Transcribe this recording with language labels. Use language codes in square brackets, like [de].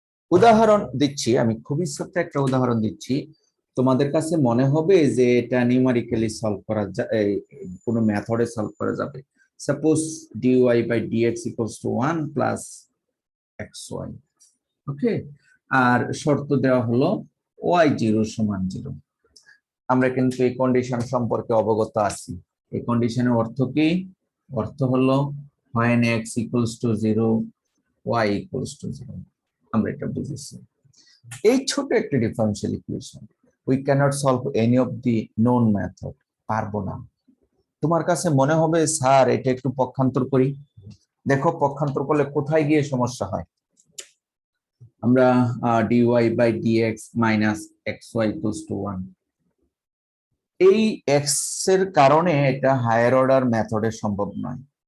[bn] উদাহরণ দিচ্ছি, আমি খুবই ছোট্ট একটা উদাহরণ দিচ্ছি। তোমাদের কাছে মনে হবে যে এটা নিউমেরিক্যালি সলভ করা যায়, কোনো মেথডে সলভ করা যাবে। Suppose dy by dx equals to 1 plus xy, ওকে, আর শর্ত দেওয়া হলো y0 সমান 0। আমরা কিন্তু এই কন্ডিশন সম্পর্কে অবগত আছি। এই কন্ডিশনের অর্থ কি? অর্থ হলো [en] when x equals to 0, y equals to 0। [bn] আমরা এটা বুঝেছি। এই ছোট একটা differential equation [en] we cannot solve any of the known method, [bn] পারবো না। তোমার কাছে মনে হবে স্যার এটা একটু পক্ষান্তর করি। দেখো পক্ষান্তর করলে কোথায় গিয়ে সমস্যা হয়। আমরা dy by dx minus xy equals to 1, এই x এর কারণে এটা হায়ার অর্ডার মেথডে সম্ভব নয়।